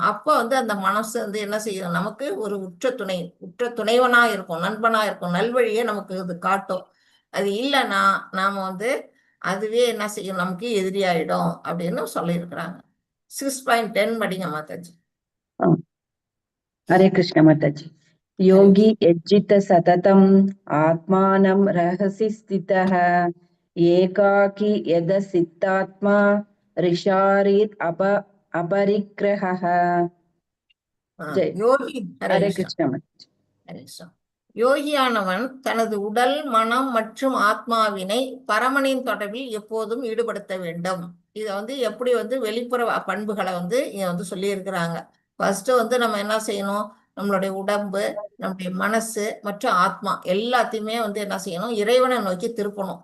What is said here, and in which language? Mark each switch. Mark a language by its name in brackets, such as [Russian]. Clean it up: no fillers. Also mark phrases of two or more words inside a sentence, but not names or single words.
[Tamil] அப்போ வந்து அந்த மனசு வந்து என்ன செய்யும், நமக்கு ஒரு உற்ற துணைவனா இருக்கும், நண்பனா இருக்கும், நல்வழியை நமக்கு இது காட்டும். அது இல்லைன்னா நாம வந்து அதுவே என்ன செய்யும், நமக்கு எதிரியாயிடும் அப்படின்னு சொல்லியிருக்கிறாங்க. 6.10 படிங்க மாதாஜி. [Hindi] हरे कृष्ण माताजी। [Sanskrit] योगी यज्जित सततम् आत्मानं रहसि स्थितः एकाकी यदसितात्मा ऋषारीत् अपरिग्रहः। [Hindi] जय [Tamil] யோகி [Hindi] हरे कृष्ण माताजी। [Tamil] ஹரேகிருஷ்ணா. யோகியானவன் தனது உடல், மனம் மற்றும் ஆத்மாவினை பரமனின் தொடர்பில் எப்போதும் ஈடுபடுத்த வேண்டும். இதை வந்து எப்படி வந்து வெளிப்புற பண்புகளை வந்து இங்க வந்து சொல்லியிருக்கிறாங்க. ஃபர்ஸ்ட் வந்து நம்ம என்ன செய்யணும், நம்மளுடைய உடம்பு, நம்முடைய மனசு மற்றும் ஆத்மா எல்லாத்தையுமே வந்து என்ன செய்யணும், இறைவனை நோக்கி திருப்பணும்.